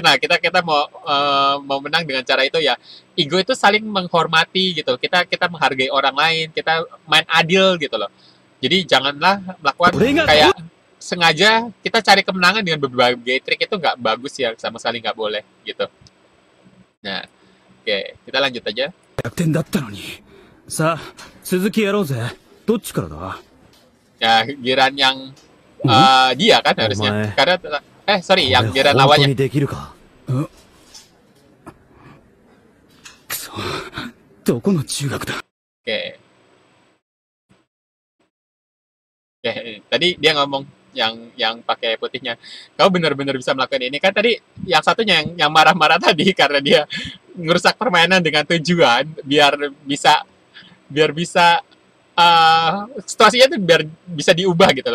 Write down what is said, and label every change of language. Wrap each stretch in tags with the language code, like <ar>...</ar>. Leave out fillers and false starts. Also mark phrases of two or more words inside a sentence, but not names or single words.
<id>Nah kita mau menang dengan cara itu ya. Ego itu saling menghormati gitu. Kita menghargai orang lain. Kita main adil gitu loh. Jadi janganlah melakukan kayak sengaja kita cari kemenangan dengan berbagai trik, itu nggak bagus ya, sama sekali nggak boleh gitu. Nah, oke, kita lanjut aja.</id> <ja>逆転だったのに。さあ、続きやろうぜ。どっちからだ？</ja> <id>Ya, giran yang dia kan harusnya. Karena sorry, yang giran lawannya.</id> <ja>くそ、どこの中学だ？</ja> <id>Oke. Oke, tadi dia ngomong yang pakai putihnya, kau benar-benar bisa melakukan ini kan. Tadi yang satunya yang marah-marah tadi karena dia ngerusak permainan dengan tujuan biar bisa situasinya tuh biar bisa diubah gitu loh.</id>